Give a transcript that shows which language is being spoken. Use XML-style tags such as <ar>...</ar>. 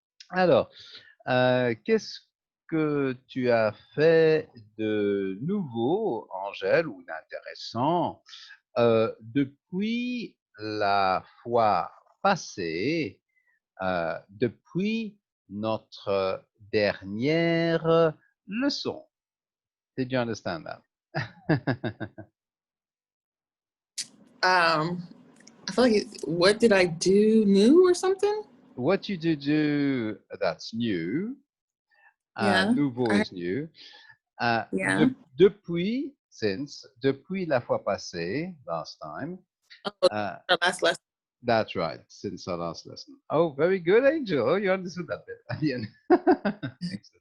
<fr>Alors, qu'est-ce que tu as fait de nouveau, Angèle, ou d'intéressant, depuis la fois passée, depuis notre dernière leçon?</fr> <en>Did you understand that? I feel like what did I do new or something? What you do that's new. Yeah. Nouveau is new. Yeah.</en> <fr>Depuis,</fr> <en>since,</en> <fr>depuis la fois passée,</fr> <en>last time. Oh, our last lesson. That's right, since our last lesson. Oh, very good, Angel. Oh, you understood that bit at the end.</en>